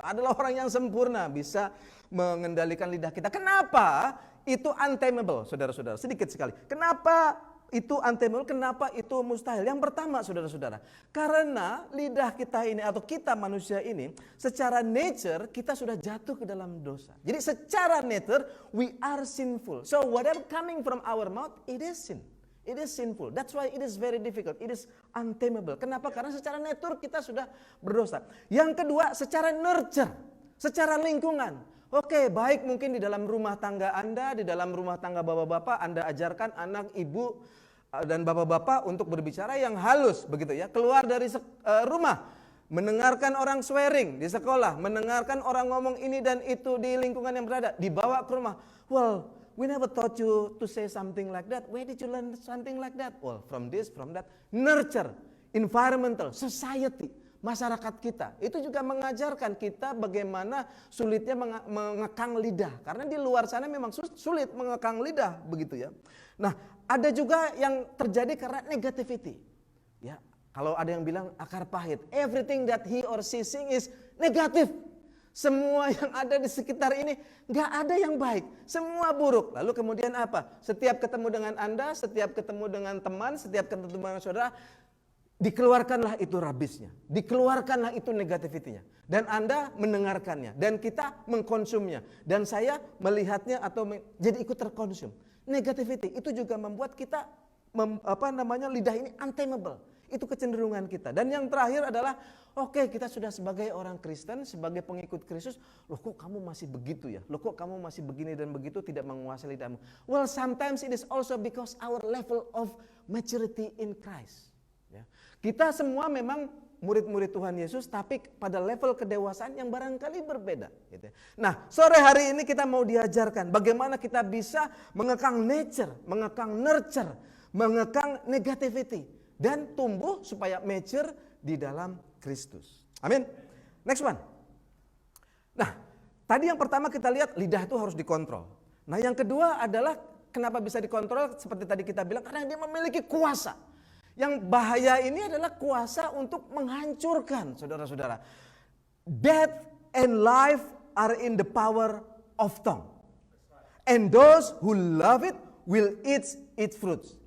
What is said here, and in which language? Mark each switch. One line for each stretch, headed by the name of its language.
Indonesian: Adalah orang yang sempurna bisa mengendalikan lidah kita. Kenapa itu untamable, saudara-saudara? Sedikit sekali. Kenapa itu untamable, kenapa itu mustahil? Yang pertama saudara-saudara, karena lidah kita ini atau kita manusia ini secara nature kita sudah jatuh ke dalam dosa. Jadi secara
English: nature we are sinful. So whatever coming from our mouth it is sin. It is sinful. That's why it is very difficult. It is untamable.
Indonesian: Kenapa? Karena secara natur kita sudah berdosa. Yang kedua, secara nurture, secara lingkungan. Oke, baik mungkin di dalam rumah tangga Anda, di dalam rumah tangga bapak-bapak, Anda ajarkan anak, ibu, dan bapak-bapak untuk berbicara yang halus, begitu ya. Keluar dari rumah, mendengarkan orang swearing di sekolah, mendengarkan orang ngomong ini dan itu di lingkungan yang berada, dibawa ke rumah.
English: Well, we never taught you to say something like that. Where did you learn something like that? Well, from this, from that. Nurture, environmental, society,
Indonesian: masyarakat kita. Itu juga mengajarkan kita bagaimana sulitnya mengekang lidah. Karena di luar sana memang sulit mengekang lidah, begitu ya. Nah, ada juga yang terjadi karena negativity. Ya, kalau ada yang bilang akar pahit,
English: everything that he or she sing is negatif.
Indonesian: Semua yang ada di sekitar ini nggak ada yang baik, semua buruk. Lalu kemudian apa? Setiap ketemu dengan Anda, setiap ketemu dengan teman, setiap ketemu dengan saudara, dikeluarkanlah itu rabisnya, dikeluarkanlah itu negativitinya. Dan Anda mendengarkannya, dan kita mengkonsumnya. Dan saya melihatnya atau jadi ikut terkonsum. Negativity itu juga membuat kita lidah ini untamable. Itu kecenderungan kita. Dan yang terakhir adalah oke, kita sudah sebagai orang Kristen, sebagai pengikut Kristus, loh kok kamu masih begitu ya? Loh kok kamu masih begini dan begitu, tidak menguasai lidahmu?
English: Well, sometimes it is also because our level of maturity in Christ.
Indonesian: Ya. Kita semua memang murid-murid Tuhan Yesus, tapi pada level kedewasaan yang barangkali berbeda. Gitu. Nah, sore hari ini kita mau diajarkan bagaimana kita bisa mengekang nature, mengekang nurture, mengekang negativity. Dan tumbuh supaya mature di dalam Kristus. Amin.
English: Next one.
Indonesian: Nah, tadi yang pertama kita lihat lidah itu harus dikontrol. Nah, yang kedua adalah kenapa bisa dikontrol seperti tadi kita bilang, karena dia memiliki kuasa. Yang bahaya ini adalah kuasa untuk menghancurkan, saudara-saudara.
English: Death and life are in the power of tongue. And those who love it will eat its fruits.